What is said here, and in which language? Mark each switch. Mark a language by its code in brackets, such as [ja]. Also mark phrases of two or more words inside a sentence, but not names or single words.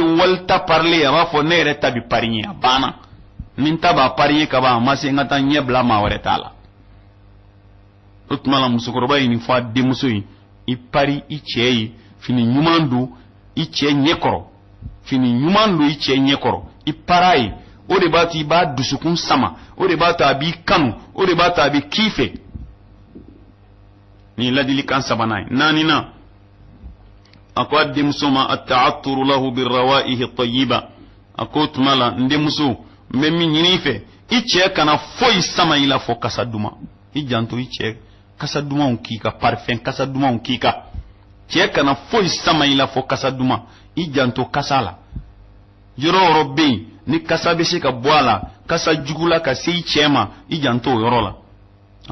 [bm] walita parilen a b'a fɔ ne yɛrɛ ta bi pari ɲɛ a banna ni n ta b'a pari ye ka ban a ma se n ka taa ɲɛ bila maa wɛrɛ t'a la o tuma la musokɔrɔba ye nin fɔ a denmuso ye i pari i cɛ ye fini ɲuman don i cɛ ɲɛ kɔrɔ fini ɲuman don i cɛ ɲɛ kɔrɔ i para ye o de b'a to i b'a dusukun sama o de b'a to a b'i kanu o de b'a to a bɛ k'i fɛ ni ladilikan sabanan ye naaninan a ko a denmuso ma [ar] التعطر له بالروائح الطيبة [bm] a ko tuma la n denmuso n bɛ min ɲini i fɛ i cɛ kana foyi sama i la fɔ kasa duman i janto i cɛ kasa dumanw k'i ka parfum kasa dumanw k'i ka cɛ kana foyi sama i la fɔ kasa duman i janto kasa la yɔrɔ yɔrɔ bɛ yen ni kasa bɛ se ka bɔ a la kasa jugu la ka se i cɛ ma i janto o yɔrɔ la a